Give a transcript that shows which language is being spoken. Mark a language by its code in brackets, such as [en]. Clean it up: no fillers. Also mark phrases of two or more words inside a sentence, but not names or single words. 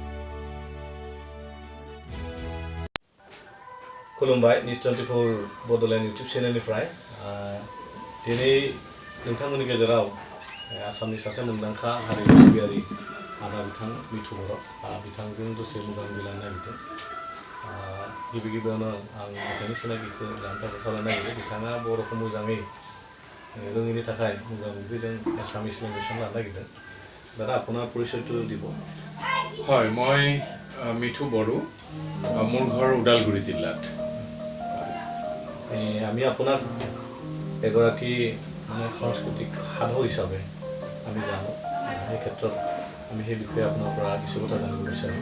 [brx] खुलुमबाय निउज 24 बडलेण्ड [en] YouTube channel [brx] दिनै नोंथांमोननि गेजेराव आसामनि सासे मुंदांखा हारिमु सिबियारि आदा बिथां मिथु बर' बिथांजों दसे मोगा-मोगि लानो नागिरदों। गिबि गिबियावनो आं बिथांनि सिनायथिखौ लानो थाखाय खावलायनो नागिरदों। बिथाङा बर'खौ मोजाङै रोङैनि थाखाय मोगा-मोगिजों [en] Assamese language [brx] लानो नागिरदों। [as] दादा আপোনাৰ পৰিচয়টো দিব। হয়, মই মিথু বড়ো, মোৰ ঘৰ ওদালগুৰি জিলাত। আমি আপোনাক এগৰাকী মানে সাংস্কৃতিক সাধক হিচাপে আমি জানো। সেই ক্ষেত্ৰত আমি সেই বিষয়ে আপোনাৰ পৰা কিছু কথা জানিব বিচাৰোঁ।